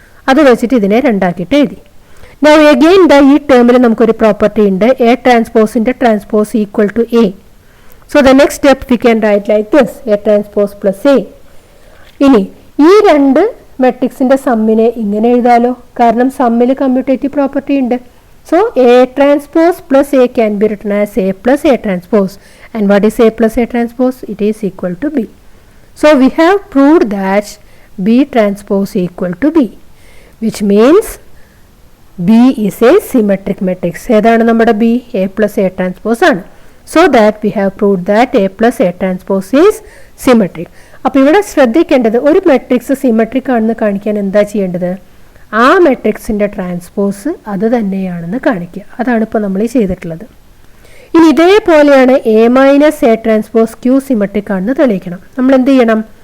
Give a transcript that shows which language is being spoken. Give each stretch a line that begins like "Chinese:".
Malayalam: അത് വെച്ചിട്ട് ഇതിനെ രണ്ടാക്കിയിട്ട് എഴുതി. നൗ അഗെയിൻ ഈ ടേമിൽ നമുക്കൊരു പ്രോപ്പർട്ടി ഉണ്ട്, A ട്രാൻസ്പോസിൻ്റെ transpose equal to A.
English: So the next step we can write like this, A transpose plus A.
Malayalam: ഇനി ഈ രണ്ട് മെട്രിക്സിൻ്റെ സമ്മിനെ ഇങ്ങനെ എഴുതാലോ, കാരണം സമ്മിൽ കമ്മ്യൂട്ടേറ്റീവ് പ്രോപ്പർട്ടി ഉണ്ട്.
English: So A transpose plus A can be written as A plus A transpose. And what is A plus A transpose? It is equal to B. So we have proved that B transpose equal to B, which means B is a symmetric matrix.
Malayalam: ഏതാണ് നമ്മുടെ B?
English: A plus A transpose ആണ്. So that we have proved that A plus A transpose is symmetric.
Malayalam: അപ്പോൾ ഇവിടെ ശ്രദ്ധിക്കേണ്ടത്, ഒരു matrix symmetric ആണെന്ന് കാണിക്കാൻ എന്താ ചെയ്യേണ്ടത്? ആ മെട്രിക്സിൻ്റെ ട്രാൻസ്പോസ് അത് തന്നെയാണെന്ന് കാണിക്കുക. അതാണ് ഇപ്പോൾ നമ്മൾ ചെയ്തിട്ടുള്ളത്. ഇനി ഇതേപോലെയാണ് A minus A transpose Q symmetric ആണെന്ന് തെളിയിക്കണം. നമ്മൾ എന്ത് ചെയ്യണം?